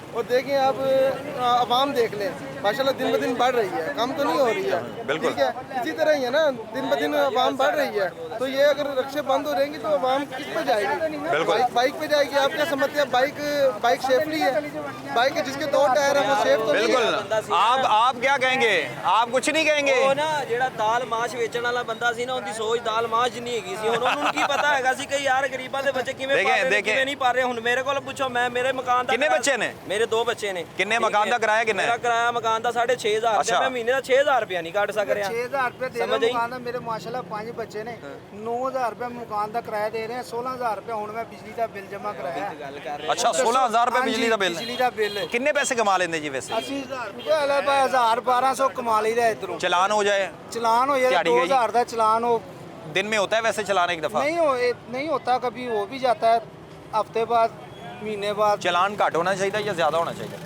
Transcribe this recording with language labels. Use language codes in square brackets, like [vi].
[hi] और देखें आप आवाम देख लें, माशाल्लाह दिन ब दिन बढ़ रही है, कम तो नहीं हो रही है, ठीक है। इसी तरह ही है ना, दिन ब दिन आवाम बढ़ रही है, तो ये अगर रिक्शे बंद हो रहेंगे तो आवाम किस पे जाएगी? बाइक पे जाएगी। आप क्या समझते हैं, बाइक सेफली है? बाइक जिसके 2 टायर है वो सेफ तो नहीं है? बिल्कुल। आप क्या कहेंगे? आप कुछ नहीं कहेंगे? [pa] ਉਹ ਨਾ ਜਿਹੜਾ ਦਾਲ ਮਾਸ਼ ਵੇਚਣ ਵਾਲਾ ਬੰਦਾ ਸੀ ਨਾ, ਉਹਦੀ ਸੋਚ ਦਾਲ ਮਾਸ਼ ਨਹੀਂ ਹੈਗੀ ਸੀ। ਹੁਣ ਉਹਨੂੰ ਕੀ ਪਤਾ ਹੈਗਾ ਸੀ ਕਿ ਯਾਰ ਗਰੀਬਾਂ ਦੇ ਬੱਚੇ ਕਿਵੇਂ ਪਾ ਰਹੇ ਕਿਵੇਂ ਨਹੀਂ ਪਾ ਰਹੇ। ਹੁਣ ਮੇਰੇ ਕੋਲ ਪੁੱਛੋ, ਮੇਰੇ ਮਕਾਨ ਦਾ ਕਿੰਨੇ ਬੱਚੇ ਨੇ? ਮੇਰੇ 2 ਬੱਚੇ ਨੇ। ਕਿੰਨੇ ਮਕਾਨ ਦਾ ਕਿਰਾਇਆ ਕਿੰਨਾ ਹੈ? ਮੇਰਾ ਕਿਰਾਇਆ ਮਕਾਨ ਦਾ 6,500 ਰੁਪਏ, ਮੈਂ ਮਹੀਨੇ ਦਾ 6,000 ਰੁਪਏ ਨਹੀਂ ਕੱਢ ਸਕ ਰਿਹਾ। 6,000 ਰੁਪਏ ਦੇ ਰਹੇ ਮਕਾਨ ਦਾ, ਮੇਰੇ ਮਾਸ਼ਾਅੱਲਾ 5 ਬੱਚੇ ਨੇ, 9,000 ਰੁਪਏ ਮਕਾਨ ਦਾ ਕਿਰਾਇਆ ਦੇ ਰਹੇ ਆ, 16,000 ਰੁਪਏ ਹੁਣ ਮੈਂ ਬਿਜਲੀ ਦਾ ਬਿੱਲ ਜਮ੍ਹਾਂ ਕਰਾਇਆ। [hi] अच्छा, 16,000 रुपए बिजली का बिल? बिजली का बिल कितने पैसे कमा लेंगे जी वैसे? 1000-1200 कमा लीदा इधरों। चलान हो जाए? चलान हो जाए 2000 का चलान हो। दिन में होता है वैसे चलान एक दफा? नहीं होता, कभी हो भी जाता है, हफ्ते बाद, महीने बाद। चलान घट होना चाहिए या ज्यादा होना चाहिए?